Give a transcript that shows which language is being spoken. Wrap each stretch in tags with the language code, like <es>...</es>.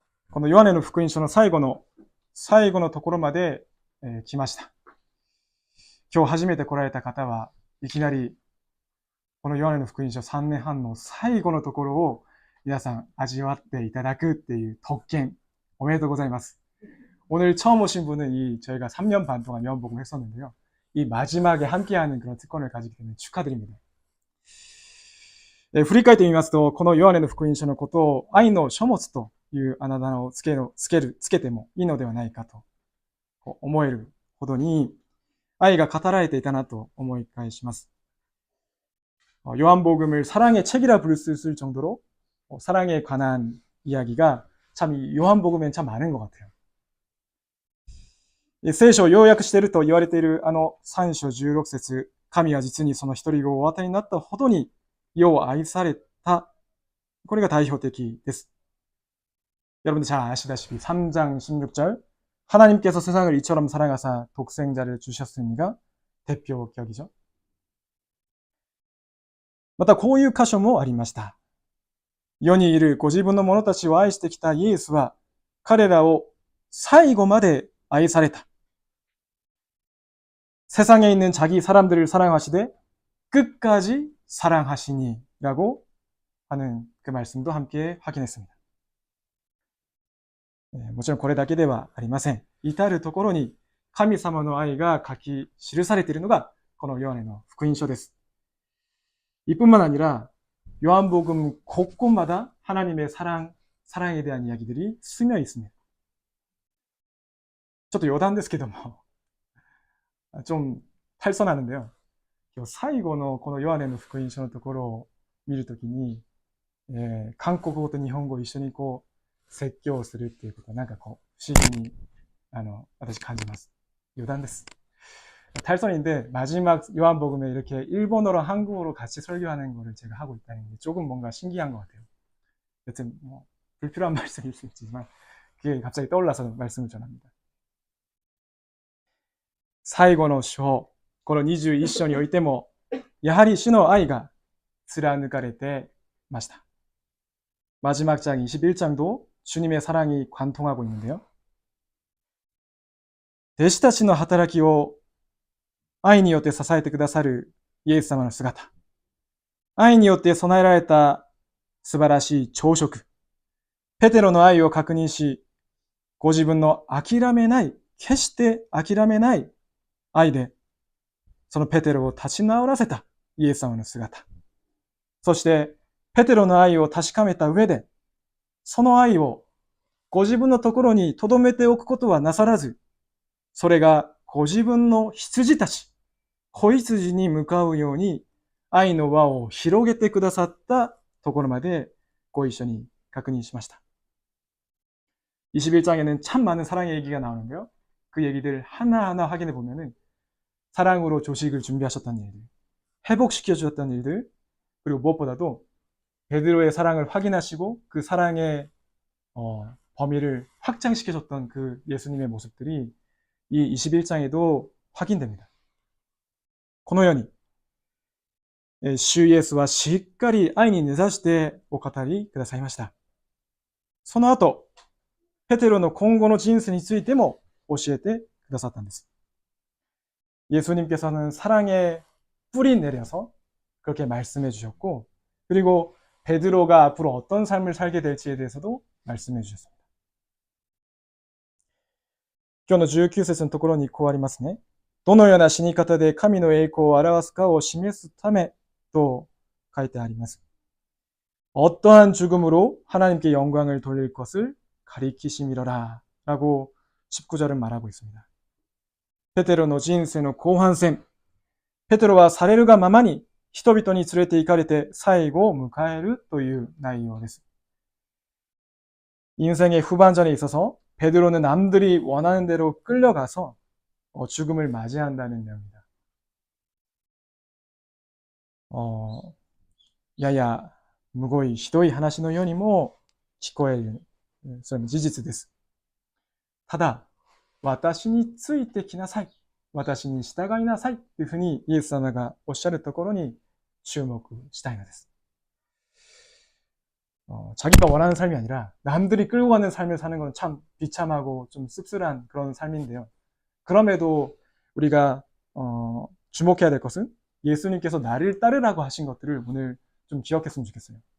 <ja>このヨハネの福音書の最後のところまで、来ました。今日初めて来られた方はいきなりこのヨハネの福音書3年半の最後のところを皆さん味わっていただくっていう特権おめでとうございます.</ja> <ko>오늘 처음 오신 분은 저희가 3년 반 동안 요한복음을 했었는데요. 이 마지막에 함께하는 그런 특권을 가지게 되면 축하드립니다.</ko> <ja>振り返ってみますと、このヨハネの福音書のことを愛の書物というあだ名をつけてもいいのではないかと思えるほどに愛が語られていたなと思い返します.</ja> <ko>요한복음을 사랑의 책이라 부를 수 있을 정도로 사랑에 관한 이야기가 참 요한복음엔 참 많은 것 같아요.</ko> <ja>聖書を要約していると言われている3章16節、神は実にその一人子をお与えになったほどに世を愛された。これが代表的です.</ja> <ko>여러분들 잘 아시다시피 3장 16절 하나님께서 세상을 이처럼 사랑하사 독생자를 주셨으니가 대표격이죠.</ko> <ja>またこういう箇所もありました。世にいるご自分の者たちを愛してきたイエスは彼らを最後まで愛された.</ja> <ko>세상에 있는 자기 사람들을 사랑하시되 끝까지 사랑하시니라고 하는 그 말씀도 함께 확인했습니다.</ko> <ja>もちろんこれだけではありません。至るところに神様の愛が書き記されているのがこのヨハネの福音書です。</ja> <ko>이뿐만 아니라 요한복음 곳곳마다 하나님의 사랑에 대한 이야기들이 스며 있습니다.</ko> <ja>ちょっと余談ですけども</ja> <ko>좀 탈선하는데요.</ko> <ja>最後のこのヨハネの福音書のところを見るときに、韓国語と日本語を一緒に説教するっていうことはなんか不思議に私感じます. 余談です.</ja> <ko>탈선인데 마지막 요한복음에 이렇게 일본어로 한국어로 같이 설교하는 거를 제가 하고 있다는 게 조금 뭔가 신기한 것 같아요. 여튼 뭐 불필요한 말씀일 수 있지만 그게 갑자기 떠올라서 말씀을 전합니다.</ko> <ja>最後の章、この21章においてもやはり主の愛が貫かれてました.</ja> <ko>마지막 장 21장도 주님의 사랑이 관통하고 있는데요.</ko> <ja>弟子たちの働きを愛によって支えてくださるイエス様の姿、愛によって備えられた素晴らしい朝食、ペテロの愛を確認し、ご自分の決して諦めない愛で、そのペテロを立ち直らせたイエス様の姿、そしてペテロの愛を確かめた上で、その愛をご自分のところに留めておくことはなさらず、それがご自分の羊たち、子羊に向かうように愛の輪を広げてくださったところまでご一緒に確認しました.</ja> <ko>21장에는 참 많은 사랑의 얘기가 나오는데요. 그 얘기들 하나하나 확인해 보면은 사랑으로 조식을 준비하셨던 일들, 회복시켜 주셨던 일들, 그리고 무엇보다도 베드로의 사랑을 확인하시고 그 사랑의 범위를 확장시켜 줬던 그 예수님의 모습들이 이 21장에도 확인됩니다.</ko> <ja>このように主イエスはしっかり愛に根ざしてお語りくださいました。その後、ペテロの今後の人生についても教えてくださったんです。</ja> <ko>예수님께서는 사랑의 뿌리 내려서 그렇게 말씀해 주셨고, 그리고 베드로가 앞으로 어떤 삶을 살게 될지에 대해서도 말씀해 주셨습니다.</ko> <ja>今日の19節のところにこうありますね。どのような死に方で神の栄光を表すかを示すためと書いてあります.</ja> <ko>어떠한 죽음으로 하나님께 영광을 돌릴 것을 가리키심이로라 라고 19절은 말하고 있습니다.</ko> <ja>ペテロの人生の後半戦、ペテロはされるがままに人々に連れて行かれて最後を迎えるという内容です.</ja> <ko>인생의 후반전에 있어서 베드로는 남들이 원하는 대로 끌려가서 죽음을 맞이한다는 내용입니다.</ko> <ja>ややむごいひどい話のようにも聞こえる、それも事実です。ただ、私についてきなさい、私に従いなさいというふうにイエス様がおっしゃるところに注目したいのです。</ja> <ko>자기가 원하는 삶이 아니라 남들이 끌고 가는 삶을 사는 건 참 비참하고 좀 씁쓸한 그런 삶인데요. 그럼에도 우리가 주목해야 될 것은 예수님께서 나를 따르라고 하신 것들을 오늘 좀 기억했으면 좋겠어요.</ko>